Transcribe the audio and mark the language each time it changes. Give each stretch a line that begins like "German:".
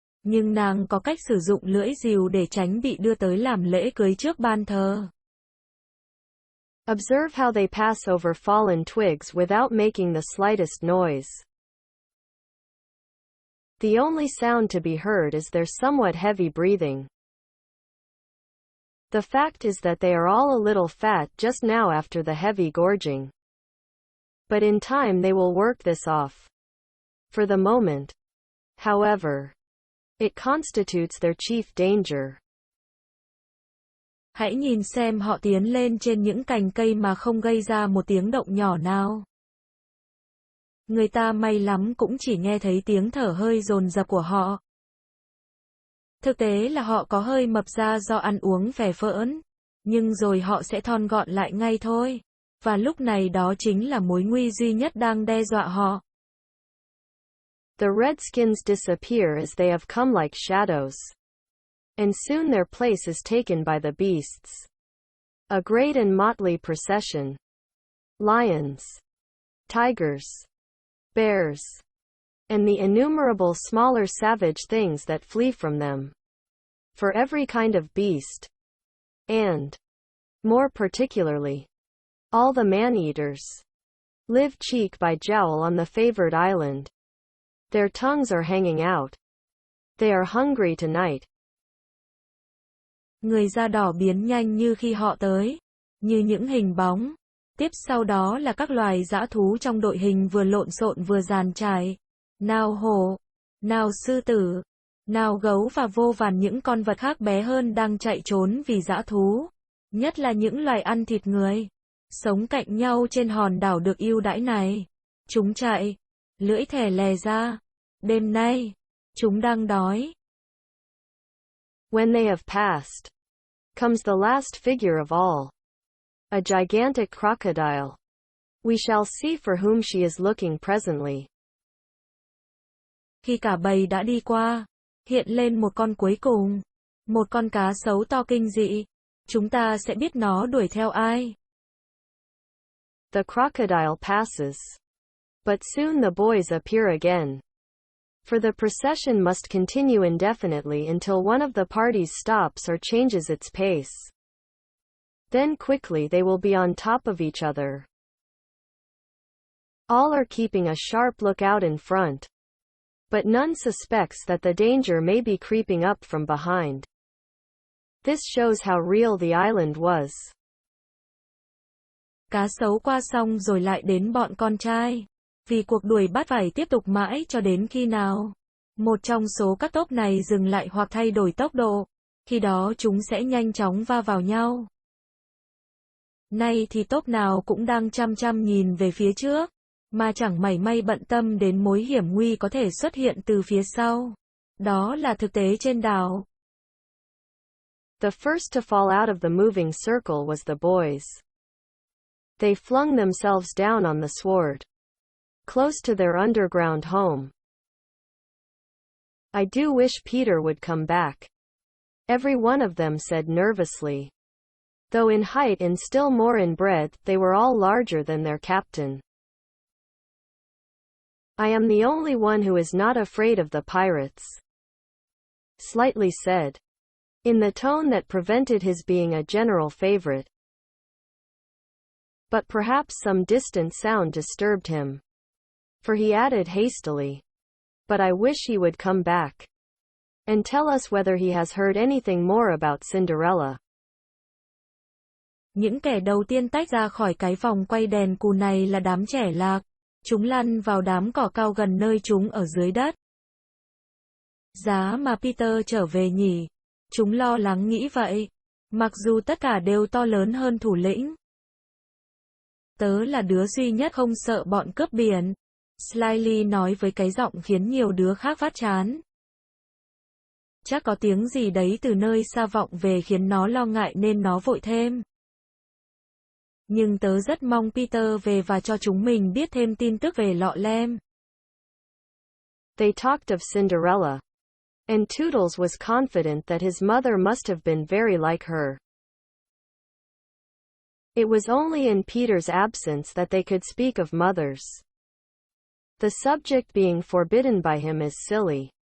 Vietnamese: Nhưng nàng có cách sử dụng lưỡi rìu để tránh bị đưa tới làm lễ cưới trước ban thờ.
English: Observe how they pass over fallen twigs without making the slightest noise. The only sound to be heard is their somewhat heavy breathing. The fact is that they are all a little fat just now after the heavy gorging. But in time they will work this off. For the moment, however, it constitutes their chief danger.
Vietnamese: Hãy nhìn xem họ tiến lên trên những cành cây mà không gây ra một tiếng động nhỏ nào. Người ta may lắm cũng chỉ nghe thấy tiếng thở hơi dồn dập của họ. Thực tế là họ có hơi mập ra do ăn uống phè phỡn, nhưng rồi họ sẽ thon gọn lại ngay thôi. Và lúc này đó chính là mối nguy duy nhất đang đe dọa họ.
English: The redskins disappear as they have come like shadows. And soon their place is taken by the beasts. A great and motley procession. Lions, tigers, bears, and the innumerable smaller savage things that flee from them. For every kind of beast. And, more particularly, all the man-eaters live cheek by jowl on the favored island. Their tongues are hanging out. They are hungry tonight.
Vietnamese: Người da đỏ biến nhanh như khi họ tới, như những hình bóng. Tiếp sau đó là các loài dã thú trong đội hình vừa lộn xộn vừa dàn trải. Nào hổ, nào sư tử, nào gấu và vô vàn những con vật khác bé hơn đang chạy trốn vì dã thú. Nhất là những loài ăn thịt người, sống cạnh nhau trên hòn đảo được ưu đãi này. Chúng chạy, lưỡi thè lè ra. Đêm nay, chúng đang đói.
English: When they have passed, comes the last figure of all. A gigantic crocodile. We shall see for whom she is looking presently.
Vietnamese: Khi cả bầy đã đi qua, hiện lên một con cuối cùng. Một con cá sấu to kinh dị. Chúng ta sẽ biết nó đuổi theo ai.
English: The crocodile passes. But soon the boys appear again. For the procession must continue indefinitely until one of the parties stops or changes its pace. Then quickly they will be on top of each other. All are keeping a sharp lookout in front. But none suspects that the danger may be creeping up from behind. This shows how real the island was.
Vietnamese: Cá sấu qua xong rồi lại đến bọn con trai. Vì cuộc đuổi bắt phải tiếp tục mãi cho đến khi nào một trong số các tốp này dừng lại hoặc thay đổi tốc độ. Khi đó chúng sẽ nhanh chóng va vào nhau. Nay thì tốp nào cũng đang chăm chăm nhìn về phía trước, mà chẳng mảy may bận tâm đến mối hiểm nguy có thể xuất hiện từ phía sau. Đó là thực tế trên đảo.
English: The first to fall out of the moving circle was the boys. They flung themselves down on the sward, close to their underground home. I do wish Peter would come back, every one of them said nervously. Though in height and still more in breadth, they were all larger than their captain. I am the only one who is not afraid of the pirates, Slightly said, in the tone that prevented his being a general favorite. But perhaps some distant sound disturbed him, for he added hastily, but I wish he would come back and tell us whether he has heard anything more about Cinderella.
Vietnamese: Những kẻ đầu tiên tách ra khỏi cái vòng quay đèn cù này là đám trẻ lạc. Chúng lăn vào đám cỏ cao gần nơi chúng ở dưới đất. Giá mà Peter trở về nhỉ? Chúng lo lắng nghĩ vậy. Mặc dù tất cả đều to lớn hơn thủ lĩnh. Tớ là đứa duy nhất không sợ bọn cướp biển, Slyly nói với cái giọng khiến nhiều đứa khác phát chán. Chắc có tiếng gì đấy từ nơi xa vọng về khiến nó lo ngại nên nó vội thêm. Nhưng tớ rất mong Peter về và cho chúng mình biết thêm tin tức về lọ lem.
English: They talked of Cinderella, and Toodles was confident that his mother must have been very like her. It was only in Peter's absence that they could speak of mothers. The subject being forbidden by him is silly.